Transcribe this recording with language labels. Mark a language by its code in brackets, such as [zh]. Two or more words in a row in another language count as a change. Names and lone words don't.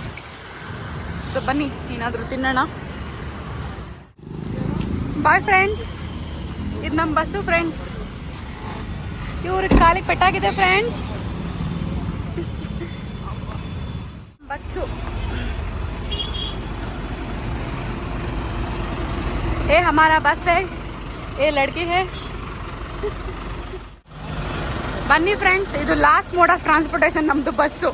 [kn] ಸೊ ಬನ್ನಿ ಏನಾದರೂ ತಿನ್ನೋಣ. [en] bye friends. [kn] ಇದು ನಮ್ಮ ಬಸ್ಸು ಫ್ರೆಂಡ್ಸ್. ಇವ್ರಿಗೆ ಕಾಲಿಗೆ ಪೆಟ್ಟಾಗಿದೆ ಫ್ರೆಂಡ್ಸ್. [hi] ಬಚ್ಚು ये हमारा बस है, ये लड़की है. [kn] ಬನ್ನಿ ಫ್ರೆಂಡ್ಸ್, ಇದು [en] last mode of transportation [kn] ನಮ್ಮದು ಬಸ್ಸು.